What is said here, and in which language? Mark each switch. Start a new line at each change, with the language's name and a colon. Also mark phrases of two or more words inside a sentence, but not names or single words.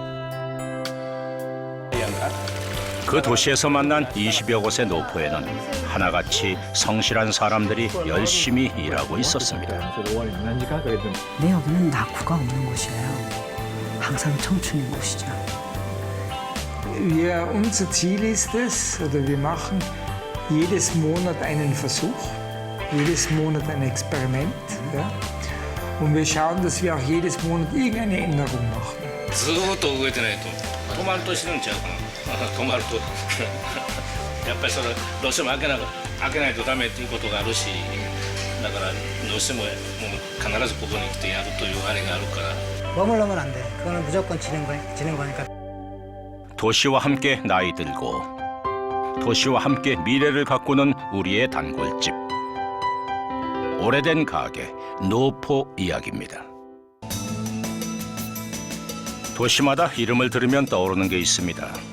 Korean: 그 도시에서 만난 20여 곳의 노포에는 하나같이 성실한 사람들이 열심히 일하고 있었습니다. 네, 여기는 낙후가 없는 곳이에요. 항상 청춘인 곳이죠.
German: Unser Ziel ist es, oder wir machen jedes Monat einen Versuch, jedes Monat ein Experiment. Ja? Und wir schauen, dass wir auch jedes Monat irgendeine Änderung machen.
Japanese: ずーっと動いてないと止まると死ぬんちゃうかな。止まるとやっぱりそれどうしても開けないとダメっていうことがあるし、だからどうしてももう必ずここに来てやるというあれがあるから。
Korean: 머물러면 안 돼. 그거는 무조건 지는 거니까. 도시와 함께 나이 들고 도시와 함께 미래를 가꾸는 우리의 단골집. 오래된 가게 노포 이야기입니다. 도시마다 이름을 들으면 떠오르는 게 있습니다.